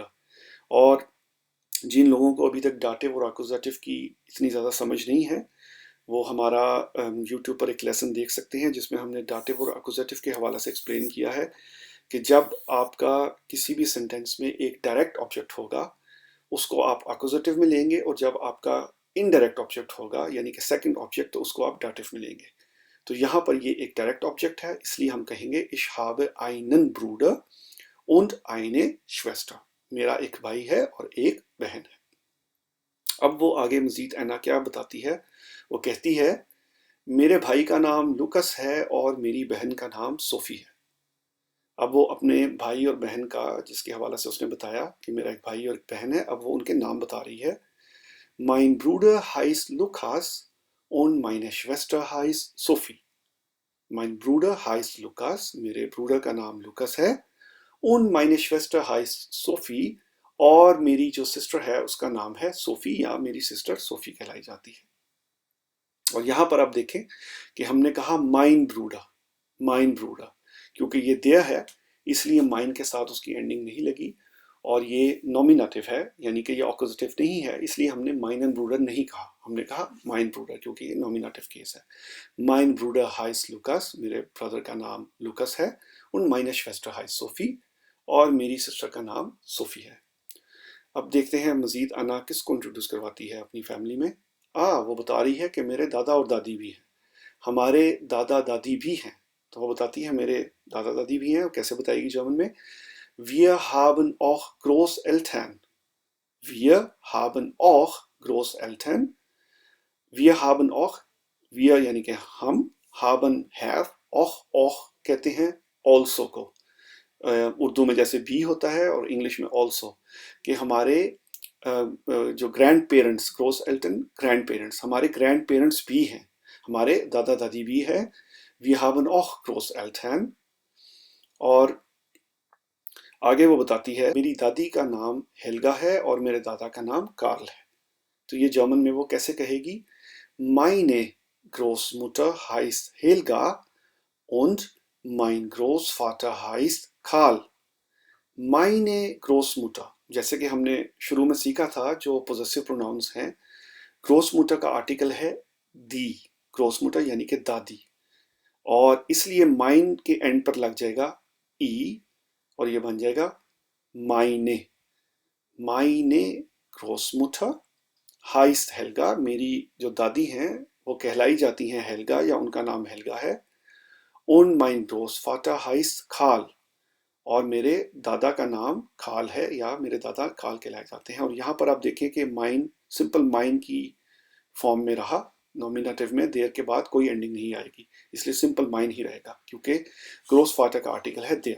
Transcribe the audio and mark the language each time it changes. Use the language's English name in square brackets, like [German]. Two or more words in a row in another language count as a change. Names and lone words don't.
[Urdu] اور جن لوگوں کو ابھی تک ڈیٹو اور ایکیوزیٹو کی اتنی زیادہ سمجھ نہیں ہے، وہ ہمارا یوٹیوب پر ایک لیسن دیکھ سکتے ہیں جس میں ہم نے ڈیٹو اور ایکیوزیٹو کے حوالے سے ایکسپلین کیا ہے کہ جب آپ کا کسی بھی سینٹینس میں ایک [English] direct object [Urdu] ہوگا اس کو آپ ایکیوزیٹو میں لیں گے، اور جب آپ کا [English] indirect object [Urdu] ہوگا یعنی کہ [English] second object, [Urdu] ، تو اس کو آپ ڈیٹو میں لیں گے. تو یہاں پر یہ ایک [English] direct object [Urdu] ہے، اس لیے ہم کہیں گے [German] ich habe einen Bruder und eine Schwester. [Urdu] میرا ایک بھائی ہے اور ایک بہن ہے۔ اب وہ آگے مزید اینا کیا بتاتی ہے? وہ کہتی ہے میرے بھائی کا نام لوکس ہے اور میری بہن کا نام سوفی ہے. اب وہ اپنے بھائی اور بہن کا، جس کے حوالے سے اس نے بتایا کہ میرا ایک بھائی اور ایک بہن ہے، اب وہ ان کے نام بتا رہی ہے. [German] Mein Bruder heißt Lukas und meine Schwester heißt Sophie. Mein Bruder heißt Lukas, [Urdu] میرے برُوڈر کا نام لوکس ہے. [German] und meine Schwester heißt Sophie, [Urdu] اور میری جو سسٹر ہے اس کا نام ہے سوفی، یا میری سسٹر سوفی کہلائی جاتی ہے. اور یہاں پر آپ دیکھیں کہ ہم نے کہا [German] mein Bruder, [Urdu] ، کیونکہ یہ دیئر ہے اس لیے ماین کے ساتھ اس کی اینڈنگ نہیں لگی، اور یہ نامینیٹو ہے یعنی کہ یہ آکیوزیٹو نہیں ہے، اس لیے ہم نے [German] mein end Bruder [Urdu] نہیں کہا، ہم نے کہا [German] mein Bruder, [Urdu] ، کیونکہ یہ [English] nominative case [Urdu] ہے. [German] Mein Bruder heißt Lukas, [Urdu] ، میرے برادر کا نام لوکس ہے. [German] und meine Schwester heißt सोफी, [Urdu] ، اور میری سسٹر کا نام سوفی ہے. اب دیکھتے ہیں مزید انا کس کو انٹروڈیوس کرواتی ہے اپنی فیملی میں. وہ بتا رہی ہے کہ میرے دادا اور دادی بھی ہیں، ہمارے دادا دادی بھی ہیں. تو وہ بتاتی ہے میرے دادا دادی بھی ہیں، اور کیسے بتائے گی جرمن میں? [German] Wir haben auch Großeltern. Wir haben auch Großeltern. Wir haben auch, wir [Urdu] یعنی کہ ہم, haben, have, auch कहते हैं also को. اردو میں جیسے بھی ہوتا ہے اور انگلش میں also، کہ ہمارے جو [English] grand parents, [German] Groß Eltern [English] grand parents, [Urdu] ہمارے [English] grand parents [Urdu] بھی ہیں، ہمارے دادا دادی بھی ہے. [German] Wir haben auch Großeltern. [Urdu] اور آگے وہ بتاتی ہے میری دادی کا نام ہیلگا ہے اور میرے دادا کا نام کارل ہے. تو یہ جرمن میں وہ کیسے کہے گی? [German] Meine Großmutter heißt Helga und mein Großvater heißt Karl. Meine Großmutter, [Urdu] جیسے کہ ہم نے شروع میں سیکھا تھا، جو [English] possessive pronouns [Urdu] ہیں، گروس موٹر کا آرٹیکل ہے دی، گروس موٹر یعنی کہ دادی، اور اس لیے ماین کے اینڈ پر لگ جائے گا ای، اور یہ بن جائے گا [German] meine Großmutter heißt Helga. [Urdu] میری جو دادی ہیں وہ کہلائی جاتی ہیں ہیلگا، یا ان کا نام ہیلگا ہے. [German] Und mein Großvater heißt Karl. [Urdu] اور میرے دادا کا نام خال ہے، یا میرے دادا خال کہلائے جاتے ہیں. اور یہاں پر آپ دیکھیے کہ ماین سمپل ماین کی فارم میں رہا. نامینیٹو میں دیئر کے بعد کوئی اینڈنگ نہیں آئے گی، اس لیے سمپل ماین ہی رہے گا، کیونکہ گروس فادر کا آرٹیکل ہے دیئر.